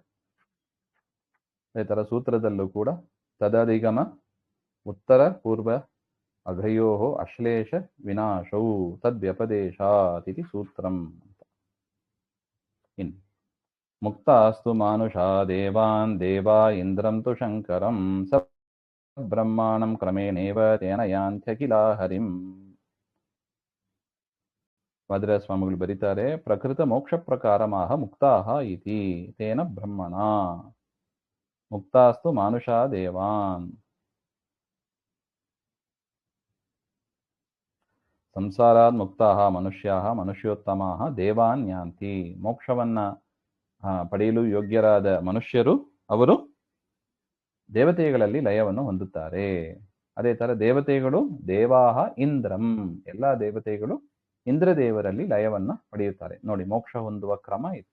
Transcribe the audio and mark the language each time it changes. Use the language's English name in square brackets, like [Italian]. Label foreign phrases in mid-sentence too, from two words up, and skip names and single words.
[Kannada] ಅದೇ ತರ ಸೂತ್ರದಲ್ಲೂ ಕೂಡ [Sanskrit] ತದಧಿಗಮ ಉತ್ತರ ಪೂರ್ವ ಅಘಯೋ ಅಶ್ಲೇಷ ವಿನಾಶೌ ತದ್ವ್ಯಪದೇಶಾತಿಥಿ ಸೂತ್ರಂ ಅಂತ. ಇನ್ ಮುಕ್ತಾಸ್ತು ಮಾನುಷಾ ದೇವಾನ್ ದೇವಾ ಇಂದ್ರಂ ತು ಶಂಕರಂ ಸ ಬ್ರಹ್ಮಾಣಂ ಕ್ರಮೇಣೇವ ತೇನ ಯಾಂತ್ಯಖಿಲಾ ಹರಿಂ. [Kannada] ವಾದಿರಾಜ ಸ್ವಾಮಿಗಳು ಬರೀತಾರೆ, [Sanskrit] ಪ್ರಕೃತ ಮೋಕ್ಷ ಪ್ರಕಾರಮಾಹ ಮುಕ್ತಾಹ ಇತಿ ತೇನ ಬ್ರಹ್ಮಣ ಮುಕ್ತಾಸ್ತು ಮಾನುಷಾ ದೇವಾನ್. ಸಂಸಾರಾತ್ ಮುಕ್ತಾಹ ಮನುಷ್ಯಾಹ ಮನುಷ್ಯೋತ್ತಮಾಹ ದೇವಾನ್ ಯಾಂತಿ. [Kannada] ಮೋಕ್ಷವನ್ನ ಪಡೆಯಲು ಯೋಗ್ಯರಾದ ಮನುಷ್ಯರು ಅವರು ದೇವತೆಗಳಲ್ಲಿ ಲಯವನ್ನು ಹೊಂದುತ್ತಾರೆ. ಅದೇ ತರ ದೇವತೆಗಳು [Sanskrit] ದೇವಾಹ ಇಂದ್ರಂ, [Kannada] ಎಲ್ಲಾ ದೇವತೆಗಳು ಇಂದ್ರದೇವರಲ್ಲಿ ಲಯವನ್ನ ಪಡೆಯುತ್ತಾರೆ. ನೋಡಿ, ಮೋಕ್ಷ ಹೊಂದುವ ಕ್ರಮ ಇದು.